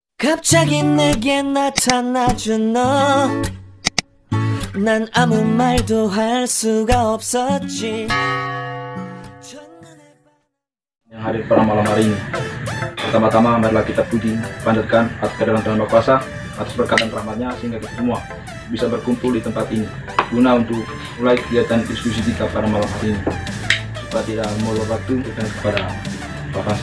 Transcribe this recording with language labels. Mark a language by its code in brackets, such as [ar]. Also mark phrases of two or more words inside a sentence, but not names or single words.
[ko] 갑자기 내게 나타나준 너, 난 아무 말도 할 수가 없었지. [id] Yang hadir pada malam hari ini, pertama-tama marilah kita puji, panjatkan atas kedalam Tuhan Maha Kuasa, atas berkat dan rahmatnya sehingga kita semua bisa berkumpul di tempat ini guna untuk mulai kegiatan diskusi kita pada malam hari ini. Supaya tidak molor waktu, kita kepada Bapak.